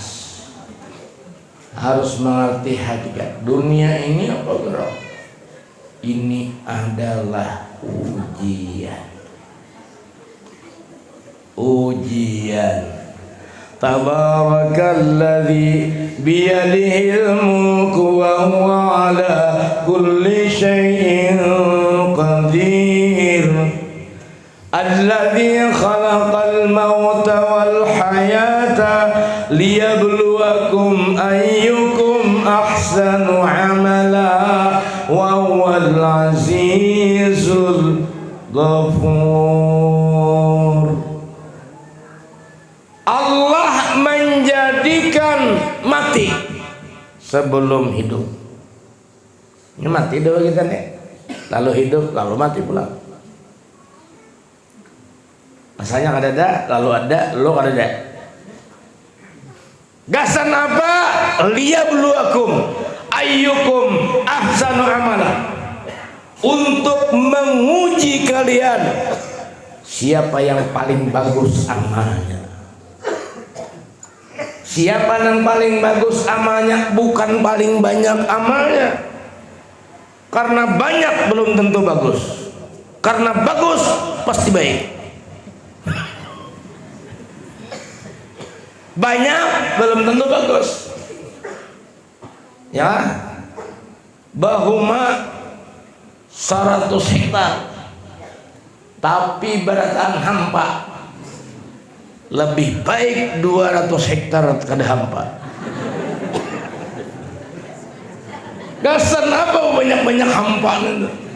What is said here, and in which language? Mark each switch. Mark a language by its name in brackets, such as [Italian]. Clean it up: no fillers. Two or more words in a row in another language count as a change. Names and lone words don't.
[Indonesian] Harus mengerti hakikat dunia ini apa gerak. Ini adalah ujian. [Arabic] تبارك الذي بيده الملك وهو على كل شيء قدير. الذي خلق الموت والحياة ليبلوكم أيكم أحسن عملا وهو العزيز الغفور. [Indonesian] Allah menjadikan mati sebelum hidup. Ini mati dulu kita nih, lalu hidup, lalu mati pula. Asalnya ada, lalu ada, lo ada. [Banjar] Gasan apa? [Arabic] ليبلوكم أيكم أحسن عملا. [Indonesian] Untuk menguji kalian siapa yang paling bagus amalnya. Siapa yang paling bagus amalnya, bukan paling banyak amalnya. Karena banyak belum tentu bagus. Karena bagus pasti baik. Banyak belum tentu bagus. Ya, [Banjar] bahuma 100 hektar tapi beratan hampa, lebih baik 200 hektar kada hampa. Gasan apa banyak-banyak hampa itu?